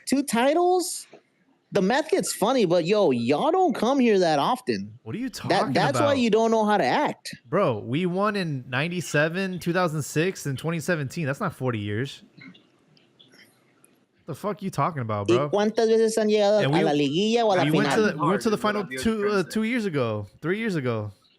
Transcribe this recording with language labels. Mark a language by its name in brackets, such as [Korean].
[English] Two titles? The math gets funny, but y'all don't come here that often. What are you talking about? That's why you don't know how to act. Bro, we won in 97, 2006, and 2017. That's not 40 years. The fuck you talking about, bro? [Spanish] ¿Y cuántas veces han llegado a la liguilla o a la final? [English] We went to the final 2 years ago, 3 years ago.